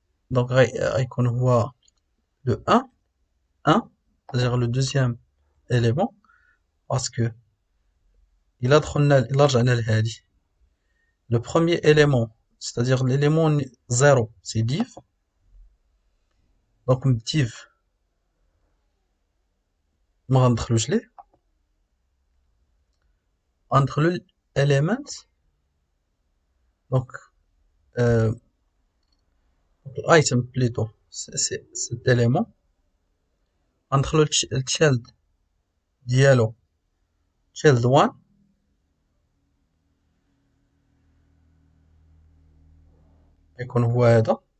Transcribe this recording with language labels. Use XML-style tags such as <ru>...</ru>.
<fr>Donc غيكون هو le 1 c'est-à-dire le deuxième élément parce que il a</fr> <ar>رجعنا لهادي.</ar> <fr>Le premier élément c'est-à-dire l'élément 0 c'est div.</fr> <ar>Donc div ما غندخلوش ليه غندخلو element. donc</ar> <fr>item plutôt c'est cet élément</fr> <ar>غندخلو الchild ديالو child 1 يكون هو هذا.</ar>